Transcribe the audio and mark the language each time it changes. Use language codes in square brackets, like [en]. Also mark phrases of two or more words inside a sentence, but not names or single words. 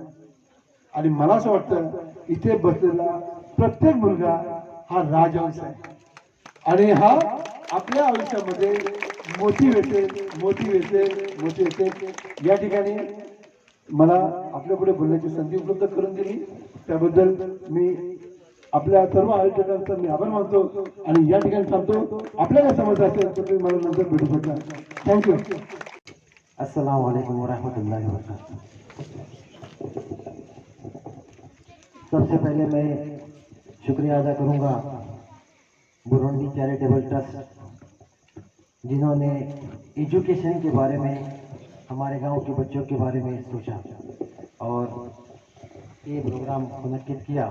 [mr] आणि मला असं वाटतं इथे बसलेला प्रत्येक मुलगा हा राजहंस आहे आणि हा आपल्या आयुष्यामध्ये मोटिवेटेड. या ठिकाणी मला आपल्या पुढे बोलण्याची संधी उपलब्ध करून दिली, त्याबद्दल मी आपल्या सर्व आयोजकांचा मी आभार मानतो आणि या ठिकाणी सांगतो, आपल्याला समज असेल तर तुम्ही मला नंतर भेटू शकता. थँक्यू. [ar] السلام عليكم ورحمة الله وبركاته. [hi] सबसे पहले मैं शुक्रिया अदा करूंगा बुरुंडी चैरिटेबल ट्रस्ट, जिन्होंने एजुकेशन के बारे में, हमारे गांव के बच्चों के बारे में सोचा और ये प्रोग्राम मुनक्किद किया.